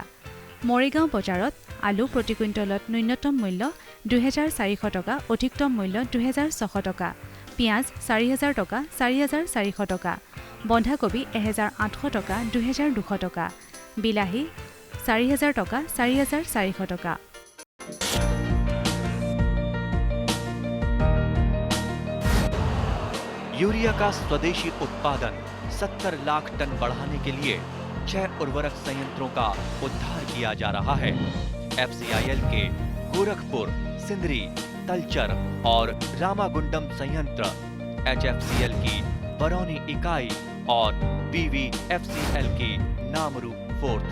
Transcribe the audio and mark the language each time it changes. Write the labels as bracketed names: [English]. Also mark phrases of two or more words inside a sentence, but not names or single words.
[Assamese] মৰিগাঁও বজাৰত আলু প্ৰতি কুইণ্টলত ন্যূনতম মূল্য 2,400 টকা, অধিকতম মূল্য 2,600 টকা, পিঁয়াজ 4,000 টকা, 4,400 টকা, বন্ধাকবি 1,800 টকা, 2,200 টকা, বিলাহী 4,000 টকা, 4,400 টকা। [Hindi] यूरिया का स्वदेशी उत्पादन 70 लाख टन बढ़ाने के लिए 6 उर्वरक संयंत्रों का उद्धार किया जा रहा है। FCIL के गोरखपुर, सिंदरी, तलचर और रामागुंडम संयंत्र, HFCL की बरौनी इकाई और BVFCL की नामरू फोर्थ।